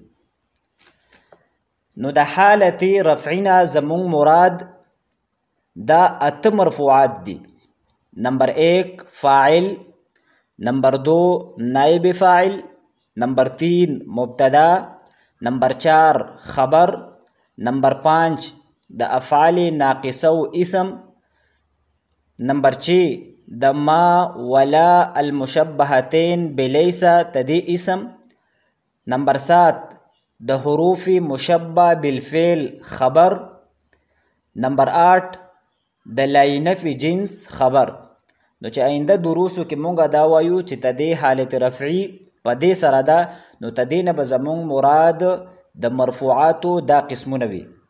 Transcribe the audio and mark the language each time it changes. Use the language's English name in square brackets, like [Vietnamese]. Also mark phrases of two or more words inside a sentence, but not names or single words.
[Pashto] نو د حالت رفعی نه زمونږ مراد دا 8 مرفوعات دي. نمبر 1 فاعل، نمبر 2 نائب فاعل، نمبر 3 مبتدا، نمبر 4 خبر، نمبر 5 د افعال ناقصه و اسم، نمبر 6 د [Arabic] ما ولا المشبهتين بليس [Pashto] تدي اسم، نمبر 7 د [Arabic] حروف مشبه بالفعل [Pashto] خبر، نمبر 8 د [Arabic] لاینه فی جنس [Pashto] خبر. نو چې آینده دروسو کې مونږ دا وایو چې تدې حالت رفعی په دې سره ده نو تدې نه به زمونږ مراد د مرفوعاتو دا قسمونه وي.